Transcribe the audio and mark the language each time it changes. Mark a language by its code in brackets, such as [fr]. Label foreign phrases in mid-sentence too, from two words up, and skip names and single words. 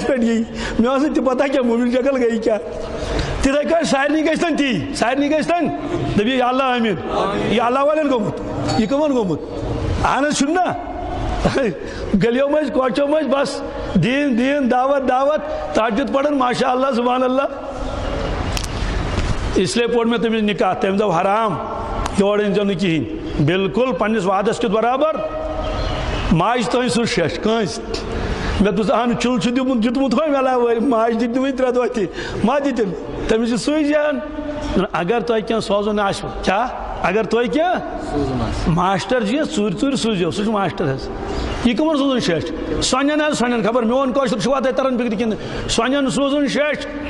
[ks] پٮ۪ٹھ یی مےٚ ٲس نہٕ تہِ پتہ کیٛاہ مومِن شکل گٔے کیٛاہ تِتھَے کٲٹھۍ سارنٕے گژھِ تَن تی سارنٕے گژھِ تَن دٔپِو [ar] یا اللہ آمیٖن [ks] یہِ اللہ والٮ۪ن گوٚمُت یہِ کٕمن گوٚمُت اہن حظ چھُنہٕ نا گلیو منٛز کوچو منٛز بس دیٖن دعوت تاجُد پران [ar] ماشاء اللہ سبحان اللہ [ur] اس لیے [ks] پوٚر مےٚ تٔمِس نکاح تٔمۍ دوٚپ حرام یور أنۍزیو نہٕ کِہیٖنۍ بالکل پننِس وعدس کِس برابر ماجہِ تانۍ سُہ شیٚش کٲنٛسہِ مےٚ دوٚپُس اہن چُل چھُ دیُتمُت وۄنۍ وَلہٕ ماجہِ دِتۍ نہٕ وٕنہِ 3 دۄہ تہِ ما دِتِن تٔمِس چھِ سُے جان اگر تۄہہِ کینٛہہ سوزُن آسِوٕ کیٛاہ اگر تۄہہِ کینٛہہ ماشٹر جی ژوٗرِ سوٗزِو سُہ چھُ ماشٹر حظ یہِ کٕمن سوزُن شیٚش سۄنٮ۪ن حظ سۄنٮ۪ن خبر میون کٲشُر چھُوا تۄہہِ تران فِکرِ کِنہٕ سۄنٮ۪ن سوزُن شیٚش